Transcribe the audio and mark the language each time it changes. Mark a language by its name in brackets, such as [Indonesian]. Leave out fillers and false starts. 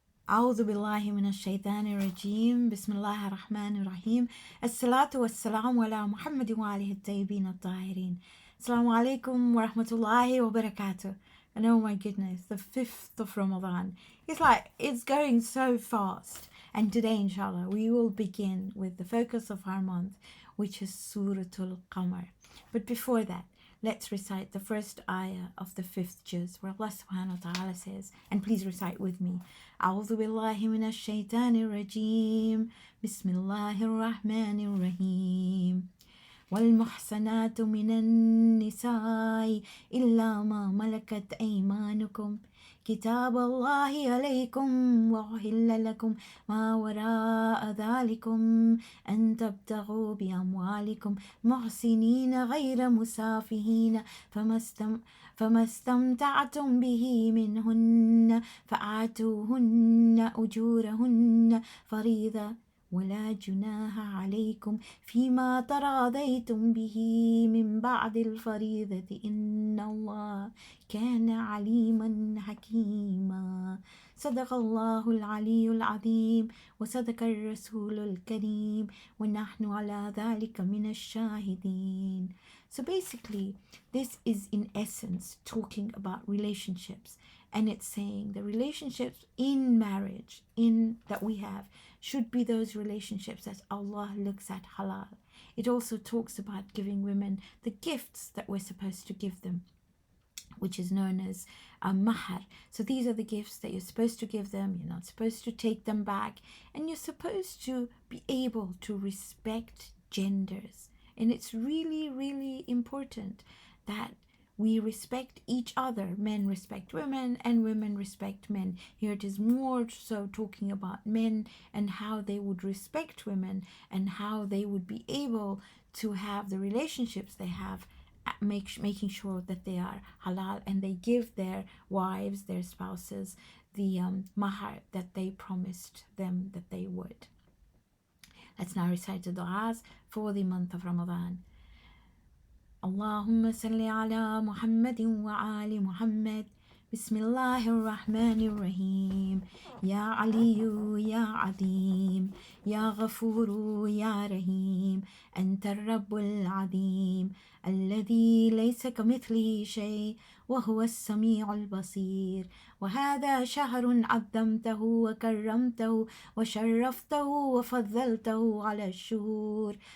[Arabic] أعوذ بالله من الشيطان الرجيم بسم الله الرحمن الرحيم الصلاة والسلام على محمد وآله الطيبين الطاهرين. Assalamu alaikum wa rahmatullahi wa barakatuh. [English] And oh my goodness, the 5th of Ramadan. It's going so fast. And today, inshallah, we will begin with the focus of our month, which is Suratul Qamar. But before that, let's recite the first ayah of the 5th juz, where Allah subhanahu wa ta'ala says, and please recite with me, أعوذ بالله من الشيطان الرجيم بسم الله الرحمن الرحيم [Arabic] والمحصنات من النساء إلا ما ملكت أيمانكم كتاب الله عليكم وأحل لكم ما وراء ذلكم أن تبتغوا بأموالكم محسنين غير مسافهين فما استمتعتم به منهن فآتوهن أجورهن فريضة ولا جناح عليكم فيما تراضيتم به من بعد الفريضة إن الله كان عليما حكيما. صدق الله العلي العظيم وصدق الرسول الكريم ونحن على ذلك من الشاهدين. [English] So basically, this is in essence talking about relationships, and it's saying the relationships in marriage that we have should be those relationships that Allah looks at halal. It also talks about giving women the gifts that we're supposed to give them, which is known as a mahar. So these are the gifts that you're supposed to give them. You're not supposed to take them back, and you're supposed to be able to respect genders. And it's really, really important that we respect each other. Men respect women and women respect men. Here it is more so talking about men and how they would respect women and how they would be able to have the relationships they have, making sure that they are halal, and they give their wives, their spouses, the mahar that they promised them that they would. Let's now recite the du'as for the month of Ramadan. [Arabic] اللهم صل على محمد وآل محمد بسم الله الرحمن الرحيم يا علي يا عظيم يا غفور يا رحيم أنت الرب العظيم الذي ليس كمثله شيء وهو السميع البصير وهذا شهر عظمته وكرمته وشرفته وفضلته على الشهور